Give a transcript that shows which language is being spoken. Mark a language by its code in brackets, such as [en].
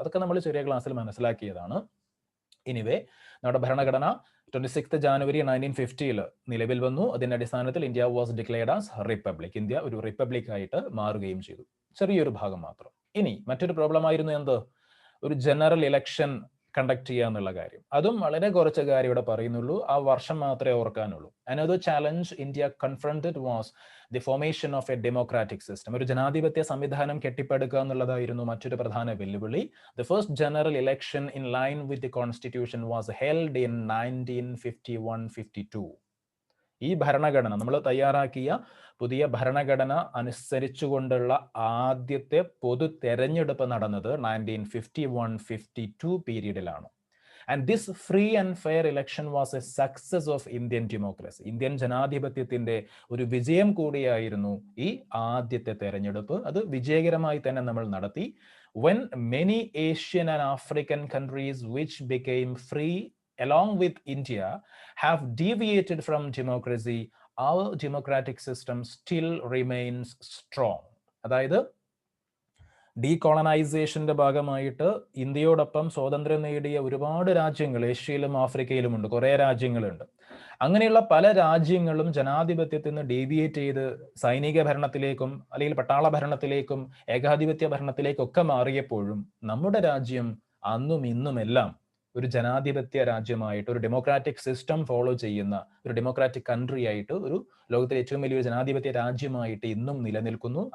[ml] അതൊക്കെ നമ്മൾ ചെറിയ ക്ലാസ്സിൽ മനസ്സിലാക്കിയതാണ്. എനിവേ, നമ്മുടെ ഭരണഘടന 26th ജാനുവരി 1950 നിലവിൽ വന്നു. അതിന്റെ അടിസ്ഥാനത്തിൽ India was declared as republic. India ഒരു റിപ്പബ്ലിക് ആയിട്ട് മാറുകയും ചെയ്തു. ചെറിയൊരു ഭാഗം മാത്രം. ഇനി മറ്റൊരു പ്രോബ്ലം ആയിരുന്നു എന്ത്? ഒരു ജനറൽ ഇലക്ഷൻ കണ്ടക്ട് ചെയ്യുക എന്നുള്ള കാര്യം. അതും വളരെ കുറച്ച് കാര്യം ഇവിടെ പറയുന്നുള്ളൂ, ആ വർഷം മാത്രമേ ഓർക്കാനുള്ളൂ. [en] Another challenge India confronted was the formation of a democratic system. [ml] ഒരു ജനാധിപത്യ സംവിധാനം കെട്ടിപ്പടുക്കുക എന്നുള്ളതായിരുന്നു മറ്റൊരു പ്രധാന വെല്ലുവിളി. [en] The first general election in line with the constitution was held in 1951-52. [ml] ഈ ഭരണഘടന നമ്മൾ തയ്യാറാക്കിയ പുതിയ ഭരണഘടന അനുസരിച്ചുകൊണ്ടുള്ള ആദ്യത്തെ പൊതു തെരഞ്ഞെടുപ്പ് നടന്നത് 1951-52 പീരീഡിലാണ്. [en] And this free and fair election was a success of Indian democracy. [ml] Indian ജനാധിപത്യത്തിന്റെ ഒരു വിജയം കൂടിയായിരുന്നു ഈ ആദ്യത്തെ തെരഞ്ഞെടുപ്പ്. അത് വിജയകരമായി തന്നെ നമ്മൾ നടത്തി. [en] When many Asian and African countries which became free along with India have deviated from democracy, our democratic system still remains strong. [ml] അതായത് ഡീകോളനൈസേഷന്റെ ഭാഗമായിട്ട് ഇന്ത്യയോടൊപ്പം സ്വാതന്ത്ര്യം നേടിയ ഒരുപാട് രാജ്യങ്ങൾ ഏഷ്യയിലും ആഫ്രിക്കയിലും ഉണ്ട്, കുറേ രാജ്യങ്ങളുണ്ട്. അങ്ങനെയുള്ള പല രാജ്യങ്ങളും ജനാധിപത്യത്തിൽ നിന്ന് ഡീവിയേറ്റ് ചെയ്ത് സൈനിക ഭരണത്തിലേക്കും അല്ലെങ്കിൽ പട്ടാള ഭരണത്തിലേക്കും ഏകാധിപത്യ ഭരണത്തിലേക്കും ഒക്കെ മാറിയപ്പോഴും നമ്മുടെ രാജ്യം അന്നും ഇന്നുമെല്ലാം ഒരു ജനാധിപത്യ രാജ്യമായിട്ട്, ഒരു ഡെമോക്രാറ്റിക് സിസ്റ്റം ഫോളോ ചെയ്യുന്ന ഒരു ഡെമോക്രാറ്റിക് കൺട്രി ആയിട്ട്, ഒരു ലോകത്തിലെ ഏറ്റവും വലിയൊരു ജനാധിപത്യ രാജ്യമായിട്ട് ഇന്നും നിലനിൽക്കുന്നു.